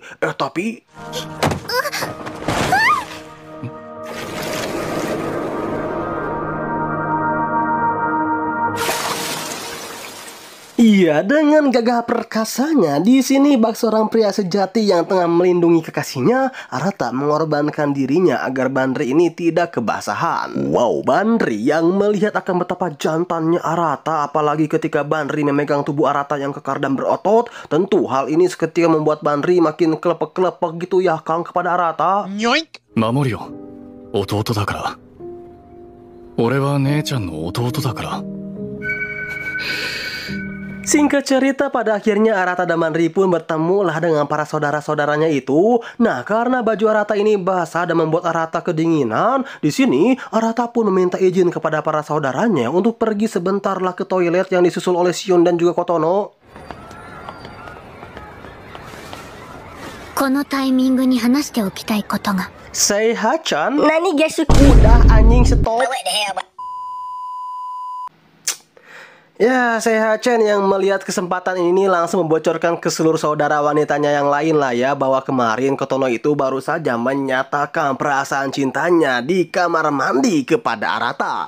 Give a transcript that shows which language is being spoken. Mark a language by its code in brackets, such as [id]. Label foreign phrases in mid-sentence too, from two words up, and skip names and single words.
[id] Tapi iya, dengan gagah perkasanya, di sini bak seorang pria sejati yang tengah melindungi kekasihnya, Arata mengorbankan dirinya agar Banri ini tidak kebasahan. Wow, Banri yang melihat akan betapa jantannya Arata, apalagi ketika Banri memegang tubuh Arata yang kekar dan berotot, tentu hal ini seketika membuat Banri makin kelepek-kelepek gitu ya Kang kepada Arata. [ja] 守るよ。弟だから。俺は姉ちゃんの弟だから。 [id] Singkat cerita, pada akhirnya Arata dan Banri pun bertemulah dengan para saudara-saudaranya itu. Nah, karena baju Arata ini basah dan membuat Arata kedinginan, di sini Arata pun meminta izin kepada para saudaranya untuk pergi sebentarlah ke toilet yang disusul oleh Shion dan juga Kotono. [ja] このタイミングに話しておきたいことが。 Seiha-chan, 何が好き? [id] udah anjing stop. Ya, Seiha-chan yang melihat kesempatan ini langsung membocorkan ke seluruh saudara wanitanya yang lain lah ya, bahwa kemarin Kotono itu baru saja menyatakan perasaan cintanya di kamar mandi kepada Arata.